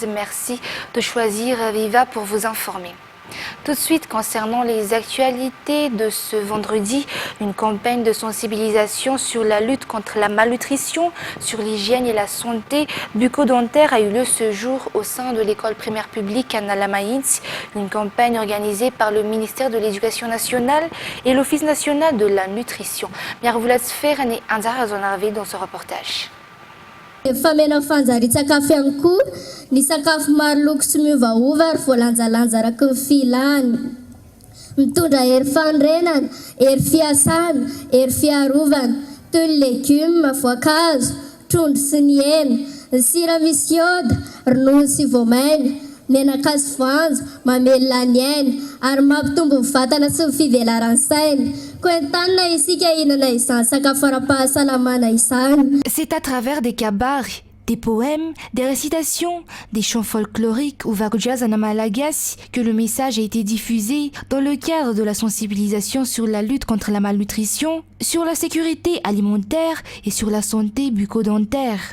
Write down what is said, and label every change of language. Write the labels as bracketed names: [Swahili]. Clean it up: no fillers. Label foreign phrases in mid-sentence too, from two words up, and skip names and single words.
[French] Merci de choisir Viva pour vous informer. Tout de suite, concernant les actualités de ce vendredi, une campagne de sensibilisation sur la lutte contre la malnutrition, sur l'hygiène et la santé bucco-dentaire a eu lieu ce jour au sein de l'école primaire publique à Nalamaïns, une campagne organisée par le ministère de l'Éducation nationale et l'Office national de la nutrition. Miarvoula Sfer et Anzara Zonarvé dans ce reportage. [Malagasy] Famena fanjary sakafo ihany koa ny sakafo maro loko sy miovaova ary voalanjalanja araka ny filany mitondra hery fandrenana, hery fiasana, hery fiarovana toy ny legioma, voankazo, trondro sy ny hena, ny sira misy ioda, ronono sy voamaina, menaka sy voanjo, mamelona ny aina ary mampitombo ny vatana sy ny fivelaran'ny saina. [French] C'est à travers des kabars, des poèmes, des récitations, des chants folkloriques ou varjas en malagasy que le message a été diffusé dans le cadre de la sensibilisation sur la lutte contre la malnutrition, sur la sécurité alimentaire et sur la santé bucco-dentaire.